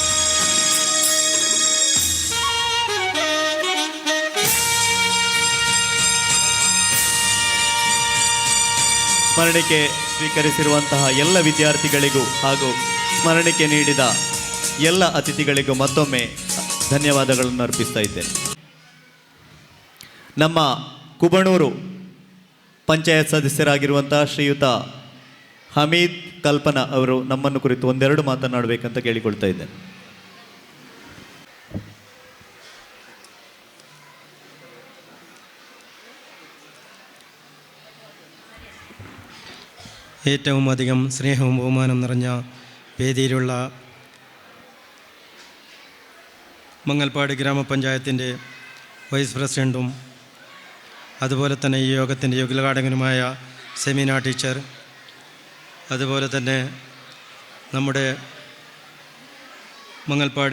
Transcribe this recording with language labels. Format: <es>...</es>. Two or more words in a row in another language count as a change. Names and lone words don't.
<kn>ಸ್ಮರಣಿಕೆ ಸ್ವೀಕರಿಸಿರುವಂತಹ ಎಲ್ಲ ವಿದ್ಯಾರ್ಥಿಗಳಿಗೂ ಹಾಗೂ ಸ್ಮರಣಿಕೆ ನೀಡಿದ ಎಲ್ಲ ಅತಿಥಿಗಳಿಗೂ ಮತ್ತೊಮ್ಮೆ ಧನ್ಯವಾದಗಳನ್ನು ಅರ್ಪಿಸ್ತಾ ಇದ್ದೇನೆ. ನಮ್ಮ ಕುಬಣೂರು ಪಂಚಾಯತ್ ಸದಸ್ಯರಾಗಿರುವಂತಹ ಶ್ರೀಯುತ ಹಮೀದ್ ಕಲ್ಪನಾ ಅವರು ನಮ್ಮನ್ನು ಕುರಿತು ಒಂದೆರಡು ಮಾತನಾಡಬೇಕಂತ ಕೇಳಿಕೊಳ್ತಾ ಇದ್ದೇನೆ.</kn> <ml>ഏറ്റവും അധികം സ്നേഹവും ബഹുമാനം നിറഞ്ഞ വേദിയിലുള്ള മങ്ങൽപ്പാട് ഗ്രാമപഞ്ചായത്തിൻ്റെ</ml> <en>vice president</en> <ml>അതുപോലെ തന്നെ ഈ യോഗത്തിൻ്റെ ഉദ്ഘാടകനുമായ സെമീന ടീച്ചർ, അതുപോലെ തന്നെ നമ്മുടെ മങ്ങൽപ്പാട്</ml>